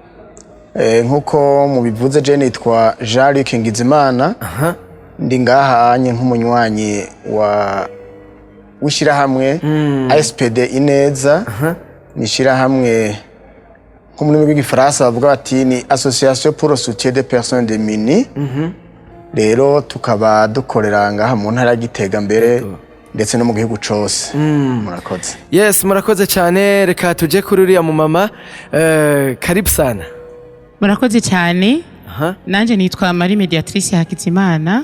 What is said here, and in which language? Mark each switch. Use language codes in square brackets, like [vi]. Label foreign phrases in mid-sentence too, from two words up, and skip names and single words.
[rn] Nkuko mubivuze je nitwa Iriko Ngizimana. Ndi ngaha anye nk'umunywanyi w'ishirahamwe ASPD INEZA. N'ishirahamwe nk'umurimi w'igifaransa bavuga bati ni Association pour le soutien des personnes démunies. Rero tukaba dukorera ngaha mu ntara Gitega mbere ndetse no mu gihugu cose. Murakoze. Yes, murakoze cyane. Reka tuje kuri uriya mu mama. [sw] Karibu sana. [rn] Murakoze cyane. Nanje nitwa Marie Mediatrice Hakizimana.